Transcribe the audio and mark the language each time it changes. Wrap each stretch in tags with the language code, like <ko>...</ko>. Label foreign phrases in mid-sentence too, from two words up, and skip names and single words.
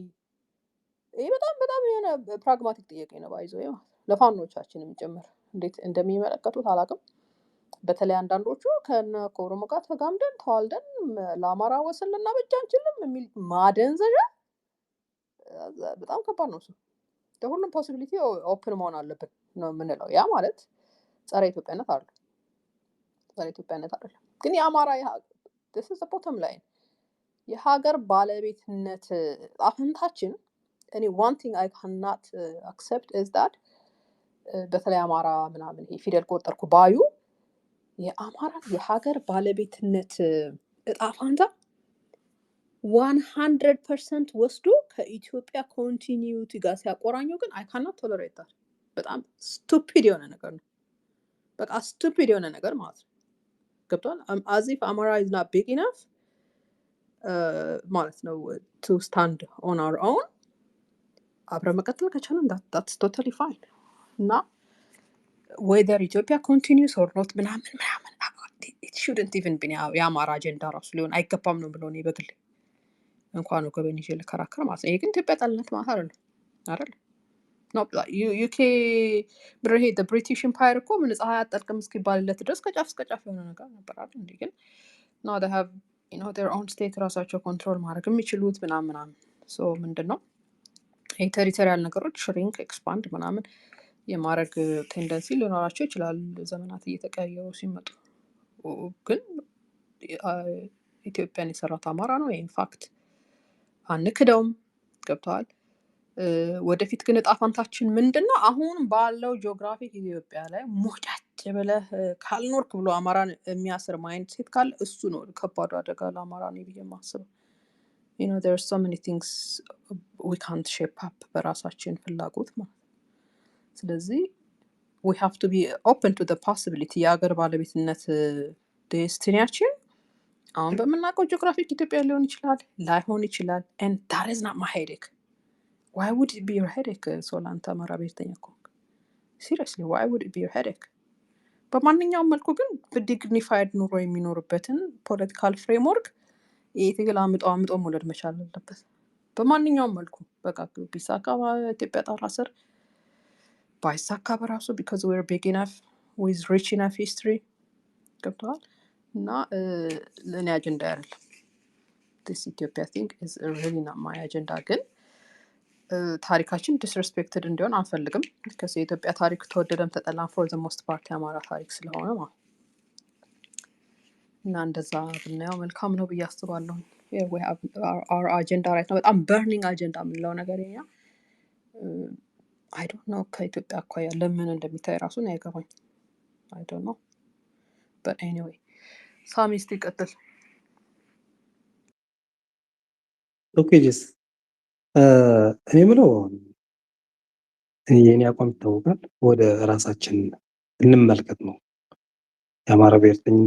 <am>ይሄ በጣም የሆነ ፕራግማቲክ ጥያቄ ነው። ባይዘው ለፋኖቻችንም ጭምር እንዴት እንደሚመለከቱት አላውቅም። በተለይ አንዳንዶቹ ከኦሮሞ ጋር ተጋምደን ተዋልደን ለአማራ ወሰን ልናበጃ አንችልም የሚል ማደንዘዣ በጣም ከባድ ነው። እሱ ለሁሉም</am> <en>possibility open</en> <am>መሆን አለብን ነው የምንለው። ያ ማለት ጸረ ኢትዮጵያነት አይደለም። ግን የአማራ</am> <en>this is the bottom line</en> <am>የሀገር ባለቤትነት አፈንታችን</am> <en>one thing I cannot accept is that</en> <am>በተለይ አማራ ምናምን ይሄ ፊደል ቆጠርኩ ባዩ የአማራ የሀገር ባለቤትነት እጣ ፋንታ 100% ወስዶ ከኢትዮጵያ ኮንቲኒዩቲ ጋር ሲያቆራኘው ግን</am> <en>I cannot tolerate that።</en> <am>በጣም ስቱፒድ የሆነ ነገር ነው። በቃ ስቱፒድ የሆነ ነገር ማለት ነው። ገብቷል?</am> <en>as if Amara is not big enough</en> <am>ማለት ነው</am> <en>to stand on our own።</en> <am>አብረን መቀጠል ከቻለን</am> <en>that's totally fine።</en> <am>እና</am> <en>whether Ethiopia continues or not</en> <am>ምናምን</am> <en>it shouldn't even be</en> <am>የአማራ አጀንዳ ራሱ ሊሆን አይገባም ነው ብለው ነው በግል እንኳን ወገበን ይዤ ልከራከር ማለት ነው። ይሄ ግን ኢትዮጵያ ጠልነት ማለት አይደል?</am> <en>not like UK</en> <am>ብሬ the British Empire እኮ ምን ፀሐይ አጠልቅም እስኪባልለት ድረስ ከጫፍ እስከ ጫፍ የሆነ ነገር ነበር አይደል እንዴ? ግን</am> <en>now they have their own state</en> <am>ራሳቸው ኮንትሮል ማድረግ የሚችሉት ምናምን so ምንድነው ቴሪቶሪያል ነገሮች</am> <en>shrink expand</en> <am>ምናምን የማድረግ ቴንደንሲ ሊኖራቸው ይችላል ዘመናት እየተቀያየሩ ሲመጡ። ግን ኢትዮጵያን የሰራት አማራ ነው ኢንፋክት አንክደውም። ገብተዋል። ወደፊት ግን እጣ ፋንታችን ምንድነው? አሁን ባለው ጂኦግራፊክ ኢትዮጵያ ላይ ሞጫጭ ብለህ ካልኖርክ ብሎ አማራን የሚያስር</am> <en>mind set</en> <am>ካለ እሱ ነው ከባዱ አደጋ ለአማራ ነው ብዬ የማስበው።</am> <en>there are so many things we can't shape up</en> <am>በራሳችን ፍላጎት ማለት። ስለዚህ</am> <en>we have to be open to the possibility</en> <am>የሀገር ባለቤትነት ዴስቲኒያችን አሁን በምናውቀው ጂኦግራፊክ ኢትዮጵያ ሊሆን ይችላል ላይሆን ይችላል</am> <en>and that is not my headache. Why would it be your headache?</en> <am>ሶላንታ አማራ ብሔርተኛ እኮ</am> <en>seriously why would it be your headache?</en> <am>በማንኛውም መልኩ ግን በዲግኒፋይድ ኑሮ የሚኖርበትን</am> <en>political framework</en> <am>የትግል አምጦ መውለድ መቻል አለበት። በማንኛውም መልኩ በቃ ቢሳካ ኢትዮጵያ ጣራ ስር ባይሳካ በራሱ</am> <en>because we're big enough with rich enough history</en> <am>ገብቷል። እና ለኔ አጀንዳ አይደለም</am> <en>this Ethiopia thing is really not my agenda።</en> <am>ግን ታሪካችን disrespected እንዲሆን አንፈልግም። because የኢትዮጵያ ታሪክ ተወደደም ተጠላም</am> <en>for the most part</en> <am>የአማራ ታሪክ ስለሆነ ማለት እና እንደዛ ብናየው መልካም ነው ብዬ አስባለሁ።</am> <en>we have our agenda right now</en> <am>በጣም</am> <en>burning agenda</en> <am>የምንለው ነገር የኛ</am> <en>I don't know</en> <am>ከኢትዮጵያ አኳያ ለምን እንደሚታይ ራሱ ነው አይገባኝ።</am> <en>I don't know but anyway</en> <am>ሳሚ እስቲ ቀጥል።</am> <en>okay just</en> <am>እኔ ምለው የኔ አቋም ይታወቃል። ወደ ራሳችን እንመልከት ነው የአማራ ብሔርተኝነት</am>